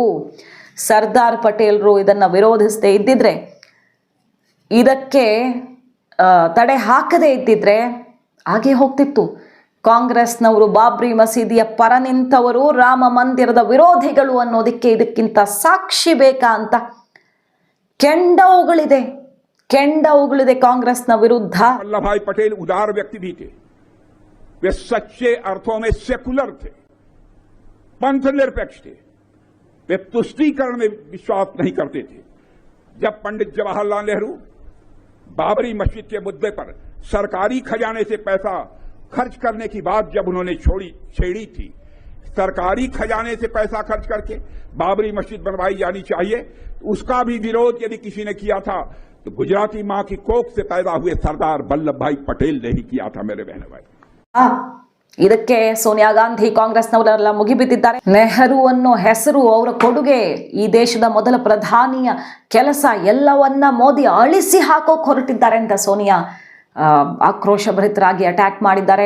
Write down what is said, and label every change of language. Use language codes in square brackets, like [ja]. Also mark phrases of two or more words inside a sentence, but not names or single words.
[kn] ಸರ್ದಾರ್ ಪಟೇಲರು ಇದನ್ನು ವಿರೋಧಿಸದೇ ಇದ್ದಿದ್ರೆ, ಇದಕ್ಕೆ ತಡೆ ಹಾಕದೇ ಇದ್ದಿದ್ರೆ ಹಾಗೆ ಹೋಗ್ತಿತ್ತು. ಕಾಂಗ್ರೆಸ್ನವರು ಬಾಬ್ರಿ ಮಸೀದಿಯ ಪರ ನಿಂತವರು, ರಾಮ ಮಂದಿರದ ವಿರೋಧಿಗಳು ಅನ್ನೋದಕ್ಕೆ ಇದಕ್ಕಿಂತ ಸಾಕ್ಷಿ ಬೇಕಾ ಅಂತ ಕೆಂಡ ಉಗಳಿದೆ ಕಾಂಗ್ರೆಸ್ನ ವಿರುದ್ಧ. [hi] वल्लभभाई पटेल उदार व्यक्ति भी थे, वे सच्चे अर्थों में सेकुलर थे, पंथ निरपेक्ष थे, वे तुष्टीकरण में विश्वास नहीं करते थे. जब पंडित जवाहरलाल नेहरू बाबरी मस्जिद के मुद्दे पर सरकारी खजाने से पैसा खर्च करने की बात जब उन्होंने छेड़ी थी, सरकारी खजाने से पैसा खर्च करके बाबरी मस्जिद बनवाई जानी चाहिए। उसका भी विरोध यदि किसी ने किया था तो गुजराती मां की कोख से पैदा हुए सरदार वल्लभ भाई पटेल ने ही किया था मेरे बहन भाई। [kn] ಇದಕ್ಕೆ ಸೋನಿಯಾ ಗಾಂಧಿ ಕಾಂಗ್ರೆಸ್ನವರೆಲ್ಲ ಮುಗಿಬಿದ್ದಿದ್ದಾರೆ. ನೆಹರು ಅನ್ನೋ ಹೆಸರು, ಅವರ ಕೊಡುಗೆ, ಈ ದೇಶದ ಮೊದಲ ಪ್ರಧಾನಿಯ ಕೆಲಸ ಎಲ್ಲವನ್ನ ಮೋದಿ ಅಳಿಸಿ ಹಾಕೋಕ್ ಹೊರಟಿದ್ದಾರೆ ಅಂತ ಸೋನಿಯಾ ಆಕ್ರೋಶಭರಿತರಾಗಿ ಅಟ್ಯಾಕ್ ಮಾಡಿದ್ದಾರೆ.